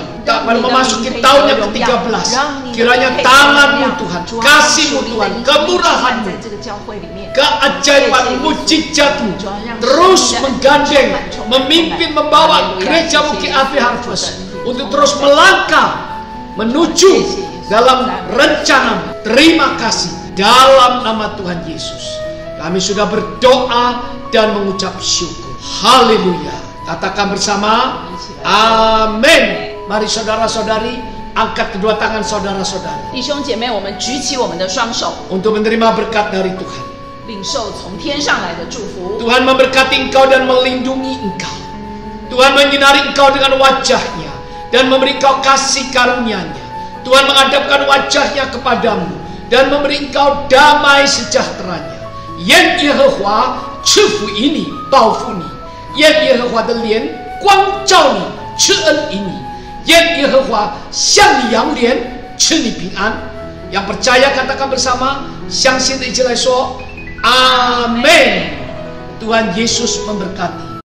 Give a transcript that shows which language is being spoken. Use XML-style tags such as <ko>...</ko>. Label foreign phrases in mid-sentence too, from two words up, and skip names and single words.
<id>Tak memasuki tahun yang ke-13. Kiranya tangan-Mu Tuhan, kasih-Mu Tuhan, kemurahan-Mu, keajaiban, mujizat-Mu terus menggandeng, memimpin, membawa gereja-Mu GAB Harvest untuk terus melangkah menuju dalam rencana. Terima kasih dalam nama Tuhan Yesus. Kami sudah berdoa dan mengucap syukur. Haleluya. Katakan bersama, amin. Mari saudara-saudari, angkat kedua tangan saudara-saudari</id> <zh>弟兄姐妹，我们举起我们的双手，</zh> <id>untuk menerima berkat dari Tuhan.</id> <zh>领受从天上来的祝福。</zh> <id>Tuhan memberkati engkau dan melindungi engkau. Tuhan menyinari engkau dengan wajahnya dan memberi engkau kasih karunia-Nya. Tuhan menghadapkan wajahnya kepadamu dan memberi engkau damai sejahtera-Nya.</id> <zh>愿耶和华赐福于你，报复你；愿耶和华的脸光照你，赐恩于你；愿耶和华向你扬脸，赐你平安。</zh> <id>Yang percaya katakan bersama,</id> <zh>相信的一起来说，阿门。</zh> <id>Tuhan Yesus memberkati.</id>